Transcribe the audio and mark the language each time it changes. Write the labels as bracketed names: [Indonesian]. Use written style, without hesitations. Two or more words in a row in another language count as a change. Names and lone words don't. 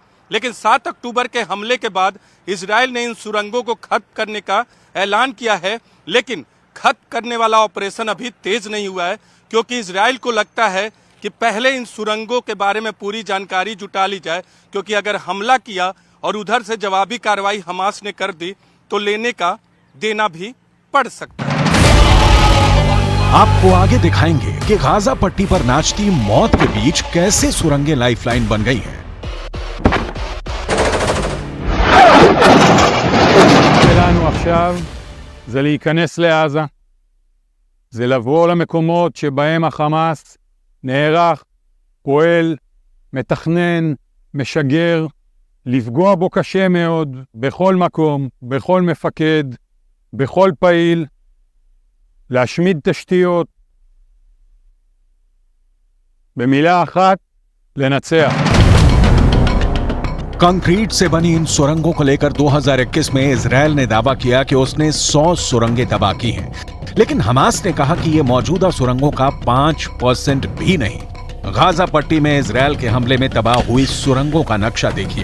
[Hindi] लेकिन 7 अक्टूबर के हमले के बाद इजरायल ने इन सुरंगों को खत्म करने का ऐलान किया है, लेकिन खत्म करने वाला ऑपरेशन अभी तेज नहीं हुआ है क्योंकि इजरायल को लगता है कि पहले इन सुरंगों के बारे में पूरी जानकारी जुटा ली जाए, क्योंकि अगर हमला किया और उधर से जवाबी कार्रवाई हमास ने कर दी तो लेने का देना भी पड़ सकता है। आपको आगे दिखाएंगे कि गाजा पट्टी पर नाचती मौत के बीच कैसे सुरंगें लाइफलाइन बन गई हैं। [Hebrew] שלנו עכשיו זה להיכנס לעזה, זה לבוא למקומות שבהם החמאס נערך, פועל, מתכנן, משגר, לפגוע בו קשה מאוד, בכל מקום, בכל מפקד, בכל פעיל, להשמיד תשתיות, במילה אחת, לנצח. [Hindi] कंक्रीट से बनी इन सुरंगों को लेकर 2021 में इजरायल ने दावा किया कि उसने 100 सुरंगें तबाह की हैं, लेकिन हमास ने कहा कि ये मौजूदा सुरंगों का 5% भी नहीं। गाजा पट्टी में इजरायल के हमले में तबाह हुई सुरंगों का नक्शा देखिए।